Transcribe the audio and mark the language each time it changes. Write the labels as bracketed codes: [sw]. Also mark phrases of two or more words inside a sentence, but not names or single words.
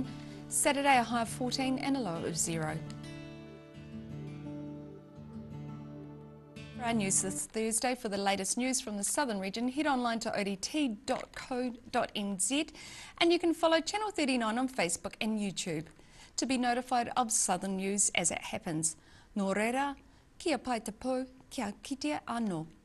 [en] Saturday a high of 14 and a low of 0. For our news this Thursday, for the latest news from the southern region, head online to odt.co.nz and you can follow Channel 39 on Facebook and YouTube to be notified of southern news as it happens. [mi] Nō reira, kia pai te pou, kia kitea anō.